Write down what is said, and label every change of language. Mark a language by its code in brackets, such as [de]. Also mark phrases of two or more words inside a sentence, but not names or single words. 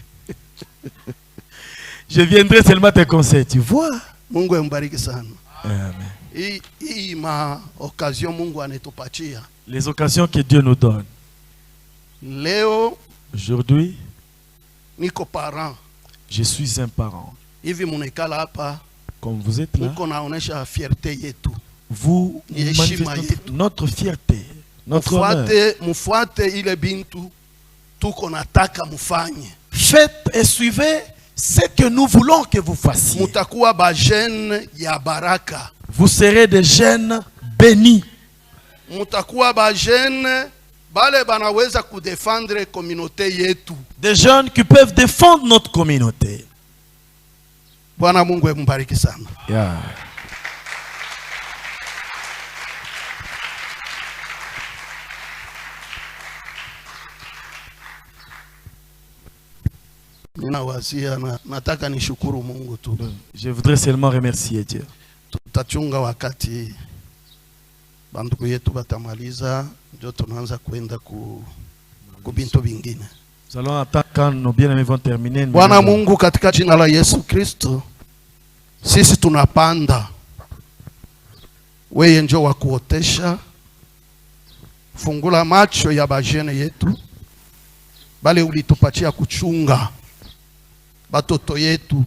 [fr] Je viendrai seulement te conseiller, tu vois. [sw] Mungu ambariki sana. Amen. [fr] Les les occasions que Dieu nous donne. Léo, aujourd'hui, [sw] niko parent. [fr] Je suis un parent. [sw] Hivi munekala hapa. [fr] Comme vous êtes là, vous manifestez notre fierté, notre honneur. Faites et suivez ce que nous voulons que vous fassiez. Vous serez des jeunes bénis. Des jeunes qui peuvent défendre notre communauté. [sw] Bwana Mungu ambariki sana. Yeah. Nataka nishukuru Mungu tu. [fr] Je voudrais seulement remercier Dieu. [sw] Tutachunga wakati bandugu yetu batamaliza ndio tunaanza kwenda ku bintu vingine. [fr] Nous allons attendre quand nos bien-aimés vont terminer. [sw] Bwana Mungu katika jina la Yesu Kristo, sisi tunapanda. Wewe njoo wa kuotesha. Fungula macho ya bajene yetu. Bale ulitupatia kuchunga batoto yetu.